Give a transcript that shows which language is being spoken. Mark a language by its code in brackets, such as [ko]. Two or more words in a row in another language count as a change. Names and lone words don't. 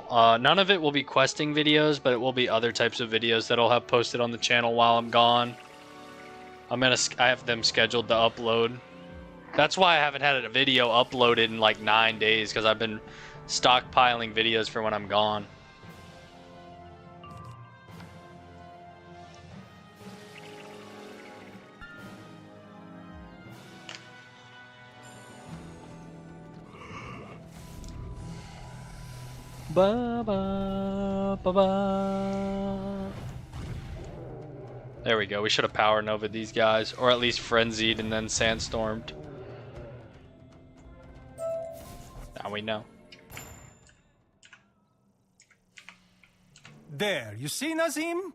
[en] None of it will be questing videos, but it will be other types of videos that I'll have posted on the channel while I'm gone. I have them scheduled to upload. That's why I haven't had a video uploaded in like 9 days, because I've been stockpiling videos for when I'm gone. Ba, ba, ba, ba. There we go. We should have Power Nova these guys, or at least Frenzied and then Sandstormed. Now we know. There, you see, Nazim?